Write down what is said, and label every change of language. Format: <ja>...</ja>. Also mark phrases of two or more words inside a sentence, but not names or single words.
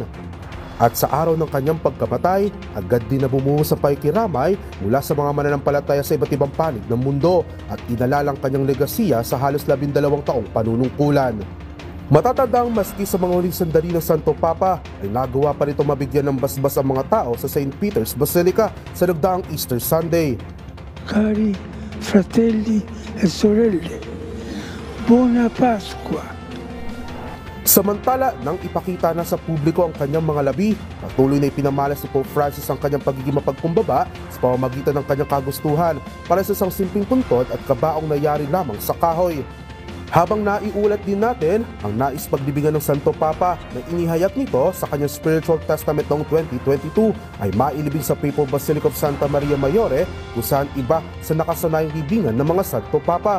<tl>At sa araw ng kanyang pagkamatay, agad din na bumuhos ang pakikiramay mula sa mga mananampalataya sa iba't ibang panig ng mundo at inalalang kanyang legasiya sa halos 12 taong panunungkulan. Matatandang maski sa mga huling sandali ng Santo Papa ay nagawa pa rito mabigyan ng basbas ang mga tao sa St. Peter's Basilica sa nagdaang Easter Sunday.</tl> <it>Cari fratelli e sorelle, Buona Pasqua!</it> <tl>Samantala, nang ipakita na sa publiko ang kanyang mga labi, patuloy na ipinamalas ni Pope Francis ang kanyang pagiging mapagkumbaba sa pamamagitan ng kanyang kagustuhan para sa isang simpleng puntod at kabaong nangyari lamang sa kahoy. Habang naiulat din natin ang nais pagdibigan ng Santo Papa na inihayag nito sa kanyang Spiritual Testament noong 2022 ay mailibing sa Papal Basilica of Santa Maria Maggiore kung saan iba sa nakasanayang libingan ng mga Santo Papa.</tl>